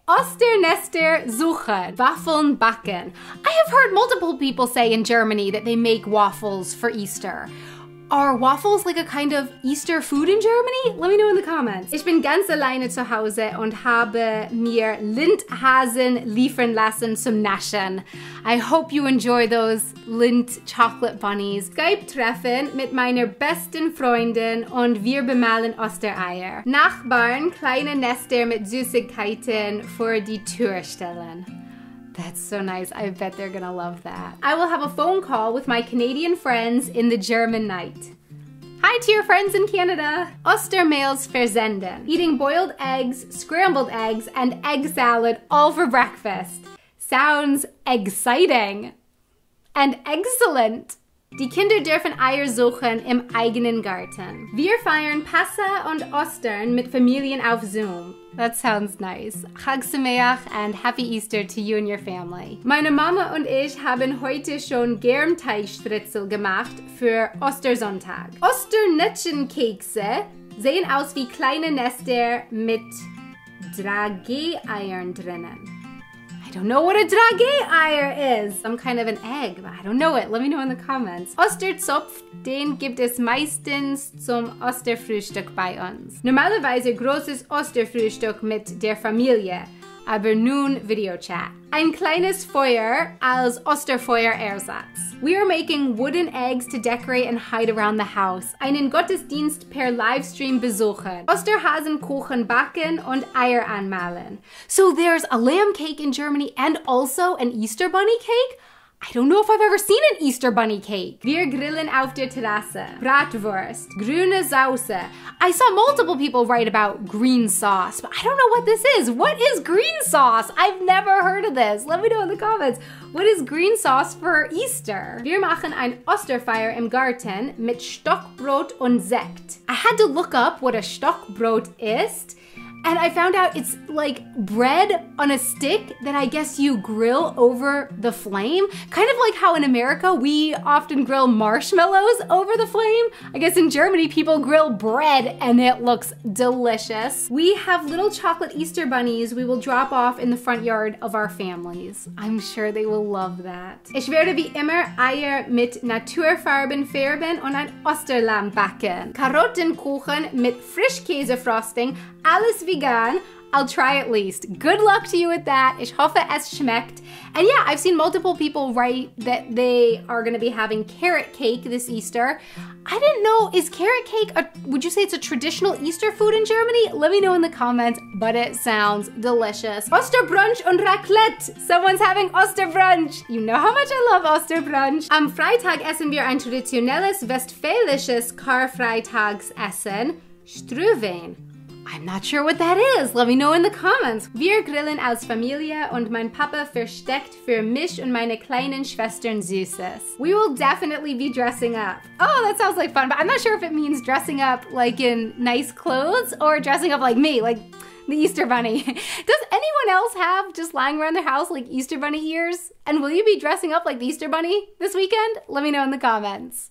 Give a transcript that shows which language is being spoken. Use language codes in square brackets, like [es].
[de] Osternester suchen, Waffeln backen. [en] I have heard multiple people say in Germany that they make waffles for Easter. Are waffles like a kind of Easter food in Germany? Let me know in the comments. [de] Ich bin ganz alleine zu Hause und habe mir Lindhasen liefern lassen zum Naschen. [en] I hope you enjoy those Lind chocolate bunnies. [de] Skype-Treffen mit meiner besten Freundin und wir bemalen Ostereier. Nachbarn kleine Nester mit Süßigkeiten vor die Tür stellen. [en] That's so nice. I bet they're gonna love that. I will have a phone call with my Canadian friends in the German night. Hi to your friends in Canada. [de] Ostermeals versenden. [en] Eating boiled eggs, scrambled eggs, and egg salad all for breakfast. Sounds exciting. And excellent. [de] Die Kinder dürfen Eier suchen im eigenen Garten. Wir feiern Passa und Ostern mit Familien auf Zoom. [en] That sounds nice. Chag Sameach and Happy Easter to you and your family. [de] Meine Mama und ich haben heute schon Germteigstritzel gemacht für Ostersonntag. Osternötchenkekse sehen aus wie kleine Nester mit Dragee-Eiern drinnen. [en] I don't know what a Dragee-Eier is. Some kind of an egg, but I don't know it. Let me know in the comments. [de] Osterzopf, den gibt es meistens zum Osterfrühstück bei uns. Normalerweise großes Osterfrühstück mit der Familie, aber nun Videochat. Ein kleines Feuer als Osterfeuerersatz. [en] We are making wooden eggs to decorate and hide around the house. [de] Einen Gottesdienst per Livestream besuchen. Osterhasenkuchen backen und Eier anmalen. [en] So there's a lamb cake in Germany and also an Easter bunny cake? I don't know if I've ever seen an Easter bunny cake. [de] Wir grillen auf der Terrasse. Bratwurst. Grüne Sauce. [en] I saw multiple people write about green sauce, but I don't know what this is. What is green sauce? I've never heard of this. Let me know in the comments. What is green sauce for Easter? [de] Wir machen ein Osterfeier im Garten mit Stockbrot und Sekt. [en] I had to look up what a Stockbrot is. And I found out it's like bread on a stick that I guess you grill over the flame. Kind of like how in America we often grill marshmallows over the flame. I guess in Germany people grill bread and it looks delicious. We have little chocolate Easter bunnies we will drop off in the front yard of our families. I'm sure they will love that. [de] Ich werde wie immer Eier mit Naturfarben färben und ein Osterlamm backen. Karottenkuchen mit Frischkäsefrosting. Alles vegan. [en] I'll try at least. Good luck to you with that. [de] Ich hoffe es schmeckt. [en] And yeah, I've seen multiple people write that they are going to be having carrot cake this Easter. I didn't know, is carrot cake, would you say it's a traditional Easter food in Germany? Let me know in the comments, but it sounds delicious. [de] Osterbrunch und Raclette. [en] Someone's having Osterbrunch. You know how much I love Osterbrunch. [de] Am Freitag essen wir ein traditionelles westfälisches Karfreitagsessen, Strüwein. [en] I'm not sure what that is. Let me know in the comments. [de] Wir grillen als Familie und mein Papa versteckt für mich und meine kleinen Schwestern Süßes. [en] We will definitely be dressing up. Oh, that sounds like fun, but I'm not sure if it means dressing up like in nice clothes or dressing up like me, like the Easter Bunny. Does anyone else have just lying around their house like Easter Bunny ears? And will you be dressing up like the Easter Bunny this weekend? Let me know in the comments.